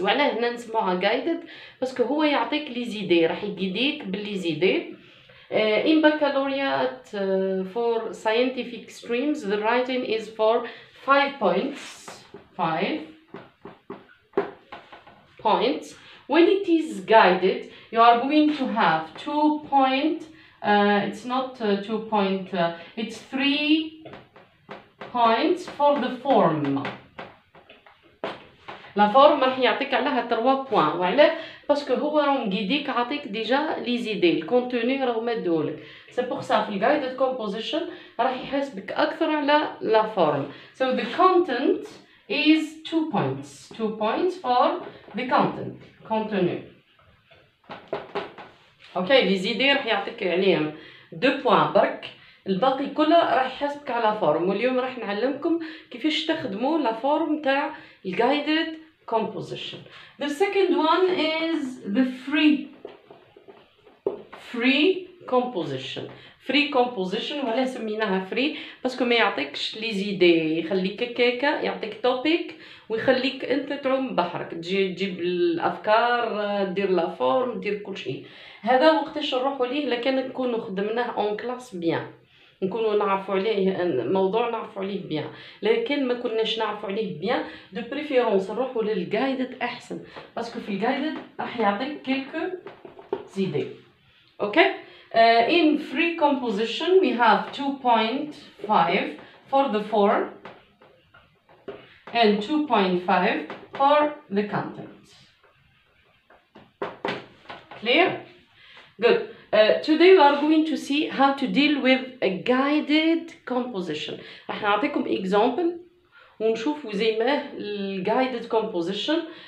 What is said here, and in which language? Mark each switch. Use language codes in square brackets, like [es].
[ar] وعلاه هنا نسموها guided باسكو هو يعطيك لي زيدي، راح يقيديك باللي زيدي. [en] In baccalaureate for scientific streams the writing is for 5 points. 5 points. When it is guided, you are going to have 2 point. It's not 2 point. It's 3 points for the form. [fr] La forme [ar] راح يعطيك عليها 3 points. وعلاه؟ باسكو هو راه مقيديك عاطيك ديجا لي زيدي، الكونتوني راه مديهولك. سي بور سا في الجايدد كومبوزيشن راح يحاسبك اكثر على لا فورم. [en] So the content is 2 points. 2 points for the content. contenu. [ar] اوكي لي زيدي راح يعطيك عليهم 2 بوان برك، الباقي كله راح يحاسبك على فورم. واليوم راح نعلمكم كيفاش تخدموا لا فورم تاع الجايدد composition. [en] The second one is the free composition. free composition [ar] ولا سميناها free باسكو ما يعطيكش لي زيدي، يخليك هكاكا، يعطيك توبيك ويخليك انت تعوم بحرك، تجيب الافكار، دير لا فورم، دير كل شيء. هذا وقتاش نروحوا ليه لكن نكونوا خدمناه اون كلاس بيان، نكونوا نعرفوا عليه الموضوع، نعرفوا عليه بيان. لكن ما كناش نعرفوا عليه بيان دو بريفيرونس نروحوا للجايدد احسن، باسكو في الجايدد راح يعطيك كيلكو زيدي. اوكي [en] in free composition we have 2.5 for the form and 2.5 for the content. Clear? Good. Today we are going to see how to deal with a guided composition. [ar] راح نعطيكم example ونشوفوا زي ما ال [en] guided composition.